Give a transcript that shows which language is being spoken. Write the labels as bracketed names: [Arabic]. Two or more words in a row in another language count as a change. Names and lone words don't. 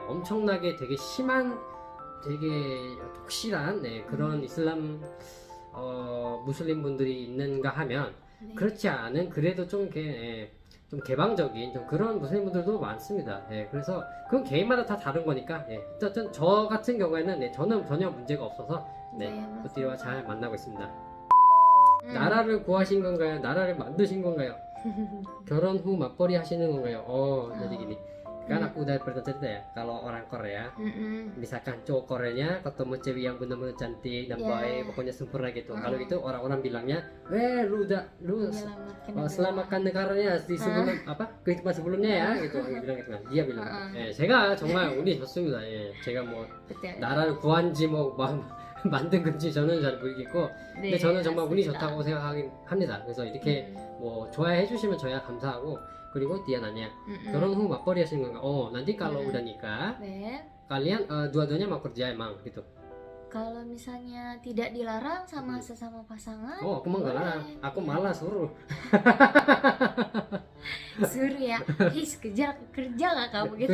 [Korean] 엄청나게 되게 심한 되게 독실한 네, 그런 이슬람 무슬림 분들이 있는가 하면 그렇지 않은 그래도 좀 이렇게 예, 좀 개방적인 좀 그런 무슬림 분들도 많습니다. 예, 그래서 그건 개인마다 다 다른 거니까 예, 어쨌든 저 같은 경우에는 네, 저는 전혀 문제가 없어서 네, 뿌띠리와 잘 만나고 있습니다. 나라를 구하신 건가요? 나라를 만드신 건가요? 결혼 후 맞벌이 하시는 건가요? [Indonesian] jadi gini kan aku udah pernah cerita ya, kalau orang Korea misalkan cowok Koreanya ketemu cewek yang benar-benar cantik dan baik, pokoknya sempurna gitu, kalau gitu orang-orang bilangnya lu selamatkan negaranya di sebelum kehidupan sebelumnya ya gitu, bilang gitu kan, dia bilang [Korean] 제가 정말 운이 좋습니다. 예, 제가 뭐 나라를 구한지 뭐 만든 건지 저는 잘 모르겠고 근데 저는 정말 운이 좋다고 생각하긴 합니다. 그래서 이렇게 뭐 좋아해 주시면 저야 감사하고. 그리고 [Indonesian] dia nanya [Korean] 결혼 후 맞벌이 하시는 건가? [Indonesian] Nanti kalau udah nikah kalian dua-duanya mau kerja emang gitu? Kalau misalnya tidak dilarang sama sesama pasangan, aku mah nggak larang, aku malah suruh. Suruh ya, kerja nggak kamu gitu?